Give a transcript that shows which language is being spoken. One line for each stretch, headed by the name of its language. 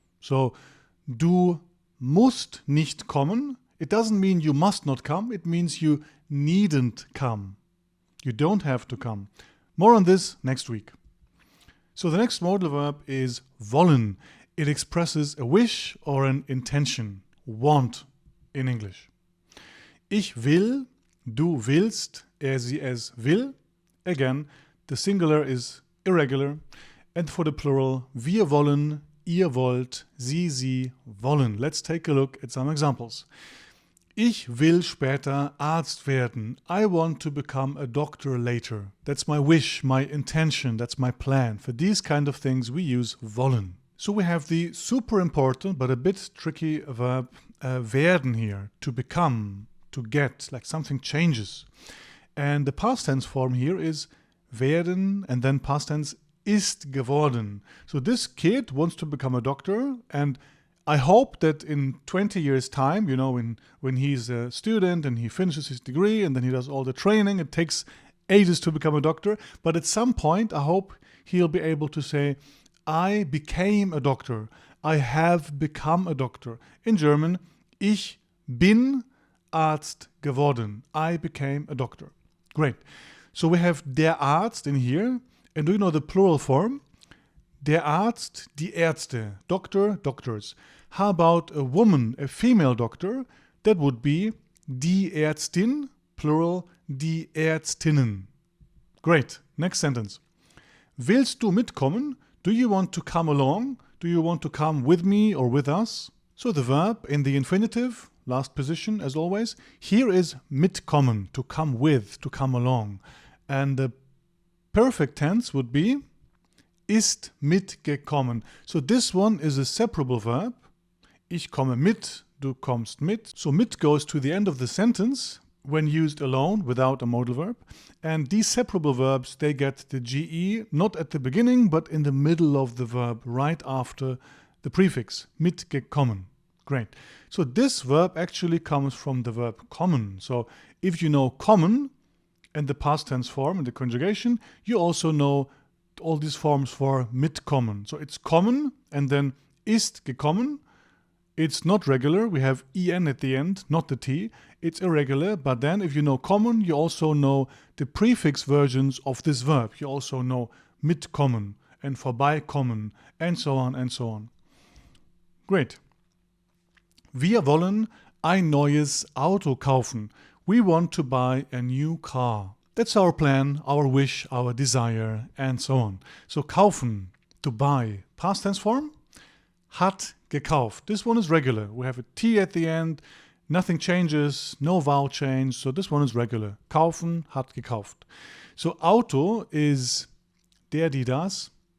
German: So du musst nicht kommen,
English: it doesn't mean you must not come, it means you needn't come. You don't have to come. More on this next week. So the next modal verb is wollen. It expresses a wish or an intention, want in English.
German: Ich will, du willst, sie, es will.
English: Again, the singular is irregular. And for the plural,
German: wir wollen, ihr wollt, sie wollen.
English: Let's take a look at some examples.
German: Ich will später Arzt werden.
English: I want to become a doctor later. That's my wish, my intention, that's my plan. For these kind of things we use wollen. So we have the super important but a bit tricky verb werden here, to become, to get, like something changes. And the past tense form here is werden and then past tense ist geworden. So this kid wants to become a doctor, and I hope that in 20 years time, you know, when he's a student and he finishes his degree and then he does all the training, it takes ages to become a doctor, but at some point I hope he'll be able to say, I became a doctor. I have become a doctor. In German,
German: ich bin Arzt geworden.
English: I became a doctor. Great. So we have der Arzt in here. And do you know the plural form? Der Arzt, die Ärzte. Doctor, doctors. How about a woman, a female doctor? That would be die Ärztin, plural, die Ärztinnen. Great. Next sentence.
German: Willst du mitkommen?
English: Do you want to come along? Do you want to come with me or with us? So the verb in the infinitive, last position as always, here is mitkommen, to come with, to come along. And the perfect tense would be ist mitgekommen. So this one is a separable verb.
German: Ich komme mit, du kommst mit.
English: So mit goes to the end of the sentence when used alone without a modal verb. And these separable verbs, they get the GE not at the beginning but in the middle of the verb, right after the prefix, mitgekommen. Great. So this verb actually comes from the verb kommen. So if you know kommen and the past tense form and the conjugation, you also know all these forms for mitkommen. So it's kommen and then ist gekommen. It's not regular. We have en at the end, not the t. It's irregular, but then if you know kommen, you also know the prefix versions of this verb. You also know mitkommen and vorbeikommen and so on and so on. Great.
German: Wir wollen ein neues Auto kaufen.
English: We want to buy a new car. That's our plan, our wish, our desire, and so on. So kaufen, to buy. Past tense form? Hat gekauft. This one is regular. We have a T at the end. Nothing changes, no vowel change. So this one is regular. Kaufen, hat gekauft. So Auto is der, die, das.